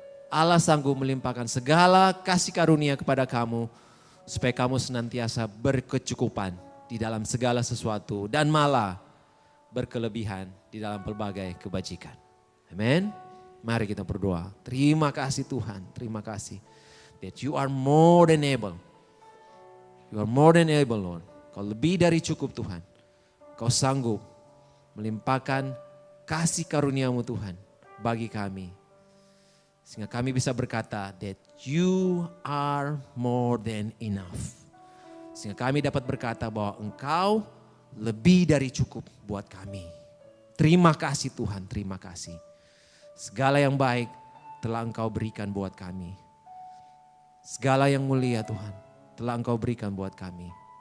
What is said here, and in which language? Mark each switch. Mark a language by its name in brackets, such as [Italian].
[Indonesian] Allah sanggup melimpahkan segala kasih karunia kepada kamu. Supaya kamu senantiasa berkecukupan di dalam segala sesuatu. Dan malah berkelebihan di dalam pelbagai kebajikan. Amin. Mari kita berdoa. Terima kasih Tuhan, terima kasih. [English] That you are more than able. You are more than able Lord. [Indonesian] Kau lebih dari cukup Tuhan. Kau sanggup melimpahkan kasih karuniamu Tuhan bagi kami. Sehingga kami bisa berkata [English] that you are more than enough. [Indonesian] Sehingga kami dapat berkata bahwa Engkau lebih dari cukup buat kami. Terima kasih Tuhan, terima kasih. Segala yang baik telah Engkau berikan buat kami. Segala yang mulia Tuhan telah Engkau berikan buat kami.